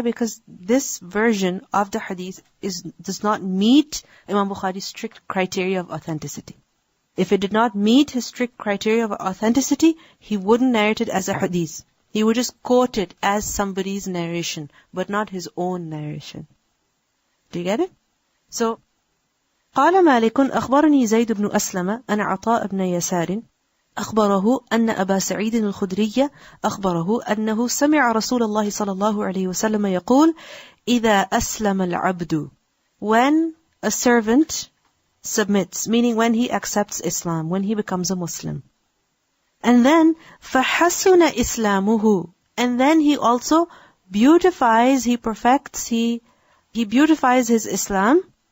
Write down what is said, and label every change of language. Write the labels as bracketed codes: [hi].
[en] Because this version of the hadith does not meet Imam Bukhari's strict criteria of authenticity. If it did not meet his strict criteria of authenticity, he wouldn't narrate it as a hadith. He would just quote it as somebody's narration, but not his own narration. Do you get it? [ar] So, قال مالك أخبرني زيد بن أسلم أن عطاء بن يسار أخبره أن أبا سعيد الخدري أخبره أنه سمع رسول الله صلى الله عليه وسلم يقول إذا أسلم العبد. [en] When a servant submits, meaning when he accepts Islam, when he becomes a Muslim. And then, [ar] فَحَسُنَ إِسْلَامُهُ. [en] And then he also beautifies, he perfects, he beautifies his Islam.